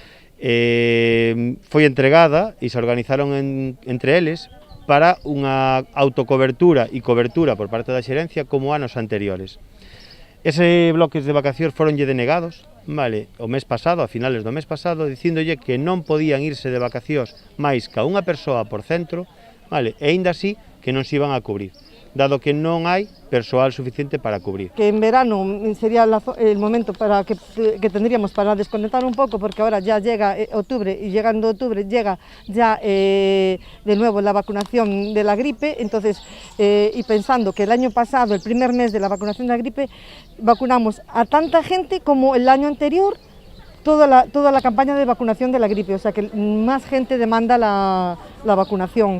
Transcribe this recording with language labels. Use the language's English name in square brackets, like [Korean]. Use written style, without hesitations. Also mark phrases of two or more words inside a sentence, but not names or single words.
[Galician] Foi entregada e se organizaron entre eles para unha autocobertura e cobertura por parte da xerencia como anos anteriores. Ese bloques de vacacións foronlle denegados, vale, o mes pasado, a finales do mes pasado, dicíndolle que non podían irse de vacacións máis que unha persoa por centro, vale, e aínda así que non se iban a cubrir, dado que non hai persoal suficiente para cubrir. [Spanish] Que en verano sería el momento para que tendríamos para desconectar un poco, porque ahora ya llega octubre y llegando octubre llega ya de nuevo la vacunación de la gripe, entonces y pensando que el año pasado, el primer mes de la vacunación de la gripe, vacunamos a tanta gente como el año anterior, toda la campaña de vacunación de la gripe, o sea que más gente demanda la vacunación.